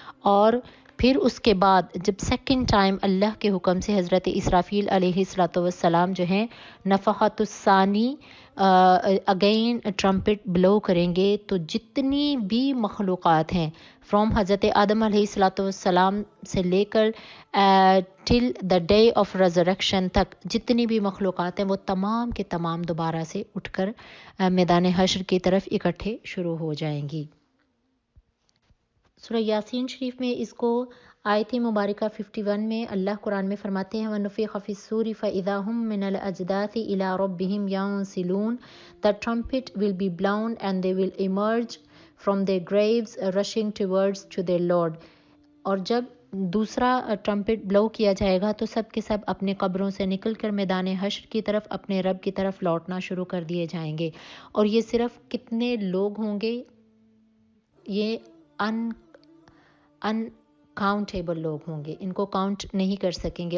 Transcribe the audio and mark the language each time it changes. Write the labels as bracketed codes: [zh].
[ur] اور پھر اس کے بعد جب سیکنڈ ٹائم اللہ کے حکم سے حضرت اسرافیل علیہ السلام جو ہیں نفخۃ الثانی [en] again trumpet blow [ur] کریں گے تو جتنی بھی مخلوقات ہیں فرام حضرت آدم علیہ السلام سے لے کر [en] till the day of resurrection [ur] تک جتنی بھی مخلوقات ہیں وہ تمام کے تمام دوبارہ سے اٹھ کر میدان حشر کی طرف اکٹھے شروع ہو جائیں گی. سورہ یاسین شریف میں اس کو آیت مبارکہ 51 میں اللہ قرآن میں فرماتے ہیں [ar] وَنُفِخَ فِی الصُّورِ فَإِذَا هُم مِّنَ الْأَجْدَاثِ إِلَىٰ رَبِّهِمْ يَنْسِلُونَ. [en] The trumpet will be blown and they will emerge from their graves rushing towards to their Lord. [ur] اور جب دوسرا ٹرمپٹ بلو کیا جائے گا تو سب کے سب اپنے قبروں سے نکل کر میدان حشر کی طرف اپنے رب کی طرف لوٹنا شروع کر دیے جائیں گے. اور یہ صرف کتنے لوگ ہوں گے، یہ انکاؤنٹیبل لوگ ہوں گے، ان کو کاؤنٹ نہیں کر سکیں گے.